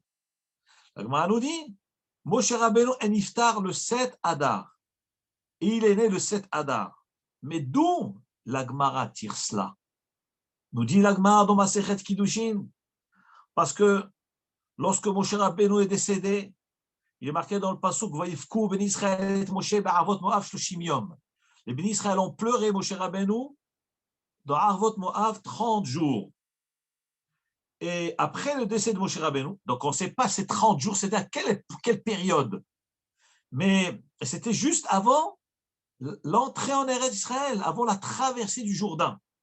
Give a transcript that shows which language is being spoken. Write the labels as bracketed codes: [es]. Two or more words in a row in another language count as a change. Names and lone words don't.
[fr] L'Agmara nous dit, Moshe Rabbeinu est niftar le 7 Adar. Et il est né le 7 Adar. Mais d'où l'Agmara tire cela? Nous dit l'Agmara dans Masechet Kiddushin, parce que lorsque Moshe Rabbeinu est décédé, il est marqué dans le pasuk [he] ויבכו בני ישראל את משה בערבות מואב שלשים יום. [fr] Les [he] בני ישראל [fr] ont pleuré Moshe Rabbeinu dans Arvot Moav 30 jours. Et après le décès de Moshe Rabbeinu, donc on ne sait pas ces 30 jours, c'était à quelle période. Mais c'était juste avant l'entrée en Eretz Israël, avant la traversée du Jourdain.